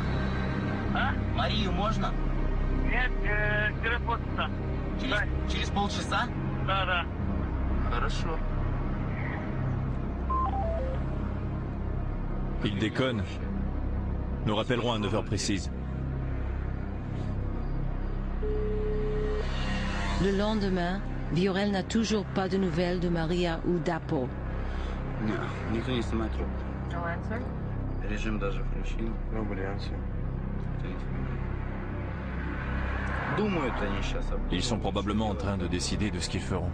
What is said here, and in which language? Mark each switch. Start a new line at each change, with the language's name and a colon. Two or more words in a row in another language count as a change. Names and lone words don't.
Russian: А? Марию можно? Нет, через полчаса. Через полчаса? Да. Хорошо.
French: Il déconne. Nous rappellerons à 9h précise. Le lendemain, Viorel n'a toujours pas de nouvelles de Maria ou d'Apo.
Russian: Нет, никто не снимает трубку.
English: No answer?
Russian: Режим даже включил.
English: Nobody answer.
Russian: Думают они сейчас об этом.
French: Ils sont probablement en train de décider de ce qu'ils feront.